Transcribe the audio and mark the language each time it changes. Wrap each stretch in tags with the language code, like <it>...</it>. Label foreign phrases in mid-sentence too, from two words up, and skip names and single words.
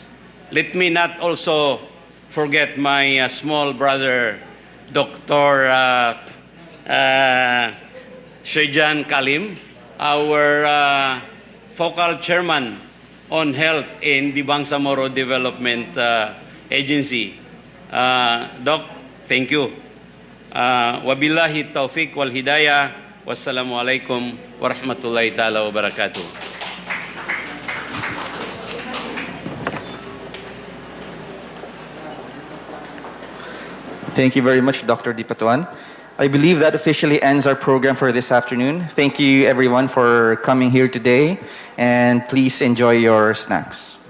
<en>Let me not also forget my small brother, Dr. Shejan Kalim, our focal chairman on health in the Bangsamoro Development Agency. Doc, thank you.</en> <ar>وبالله التوفيق والهداية. والسلام عليكم ورحمة الله تعالى وبركاته.</ar> <en>Thank you very much, Dr. Dipatuan. I believe that officially ends our program for this afternoon. Thank you, everyone, for coming here today, and please enjoy your snacks.</en>